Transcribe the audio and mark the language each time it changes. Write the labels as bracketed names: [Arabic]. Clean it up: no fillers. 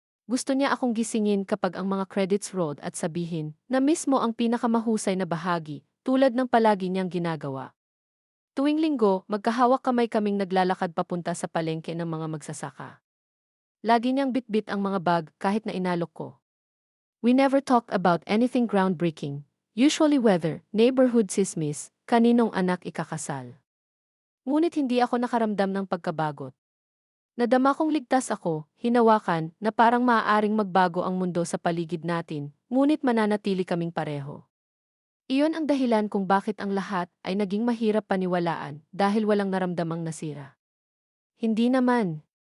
[Filipino] Gusto niya akong gisingin kapag ang mga [English] credits rolled [Filipino] at sabihin na mismo ang pinakamahusay na bahagi, tulad ng palagi niyang ginagawa. Tuwing linggo, magkahawak kamay kaming naglalakad papunta sa palengke ng mga magsasaka. Lagi niyang bitbit ang mga bag kahit na inalok ko. [English] We never talked about anything groundbreaking, usually weather, neighborhood sismis, [Filipino] kaninong anak ikakasal. Ngunit hindi ako nakaramdam ng pagkabagot. Nadama kong ligtas ako, hinawakan, na parang maaaring magbago ang mundo sa paligid natin, ngunit mananatili kaming pareho. Iyon ang dahilan kung bakit ang lahat ay naging mahirap paniwalaan dahil walang naramdamang nasira. Hindi naman.